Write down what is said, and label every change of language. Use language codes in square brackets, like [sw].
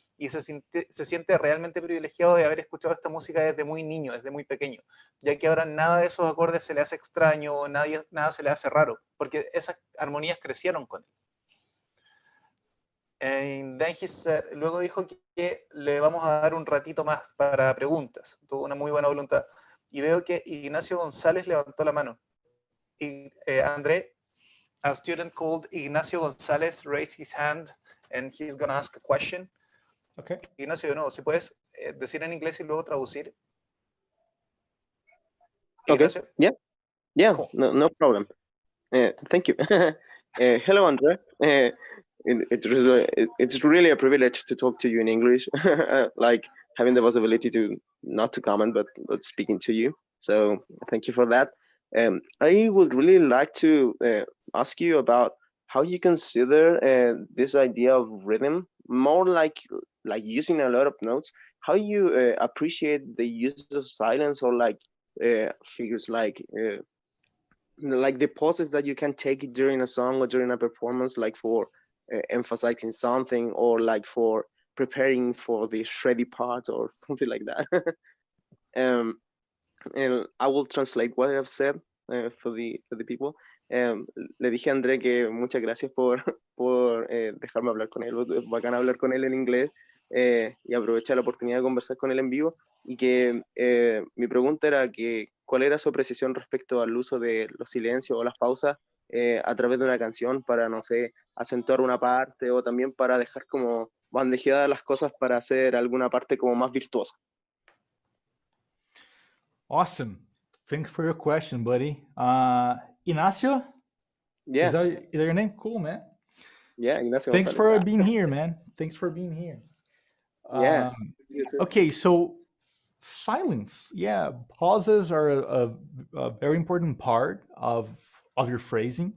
[es] y se siente realmente privilegiado de haber escuchado esta música desde muy niño, desde muy pequeño, ya que ahora nada de esos acordes se le hace extraño, nada se le hace raro, porque esas armonías crecieron con él. [en] And then [es] luego dijo que le vamos a dar un ratito más para preguntas. Tuvo una muy buena voluntad. Y veo que Ignacio González levantó la mano. [en] Y André, a student called Ignacio González raised his hand and he's going to ask a question. Okay. [es] Ignacio, de nuevo, si puedes decir en inglés y luego traducir. [en] Okay. Ignacio? Yeah, Cool. no problem. Thank you. Hello, André. It's really a privilege to talk to you in English, like having the possibility to not to comment, but speaking to you. So thank you for that. I would really like to ask you about how you consider this idea of rhythm, more like using a lot of notes. How you appreciate the use of silence, or like figures like the pauses that you can take during a song or during a performance, like for emphasizing something, or like for preparing for the shreddy part or something like that. And I will translate what I've said for the people. [es] Le dije a André que muchas gracias por dejarme hablar con él. Bacán hablar con él en inglés, y aproveché la oportunidad de conversar con él en vivo, y que mi pregunta era que cuál era su apreciación respecto al uso de los silencios o las pausas a través de una canción para, no sé, acentuar una parte, o también para dejar como bandejeadas las cosas para hacer alguna parte como más virtuosa. [en] Awesome. Thanks for your question, buddy. Ignacio? Yeah. Is that your name? Cool, man. Yeah, Ignacio Thanks González. for being here, man. Thanks for being here. Yeah. You too. Okay, so silence. Yeah, pauses are a very important part of your phrasing.